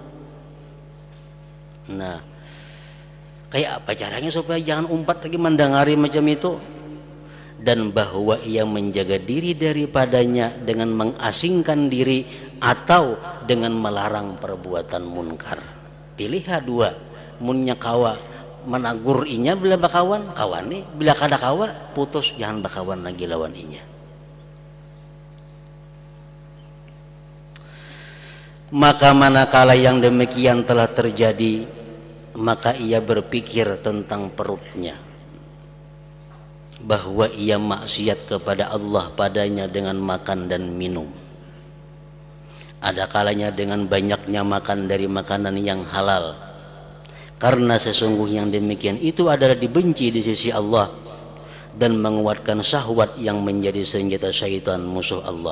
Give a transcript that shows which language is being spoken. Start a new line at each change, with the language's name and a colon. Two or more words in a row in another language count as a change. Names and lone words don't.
Banjar: Nah, kayak apa caranya supaya jangan umpat lagi mendengari macam itu?
Indonesian: Dan bahwa ia menjaga diri daripadanya dengan mengasingkan diri atau dengan melarang perbuatan munkar.
Banjar: Pilih dua, munnya kawa menagur inya bila bakawan kawane, bila kada kawa putus, jangan bakawan lagi lawan inya.
Indonesian: Maka manakala yang demikian telah terjadi, maka ia berpikir tentang perutnya, bahwa ia maksiat kepada Allah padanya dengan makan dan minum. Ada kalanya dengan banyaknya makan dari makanan yang halal, karena sesungguhnya yang demikian itu adalah dibenci di sisi Allah dan menguatkan syahwat yang menjadi senjata syaitan musuh Allah.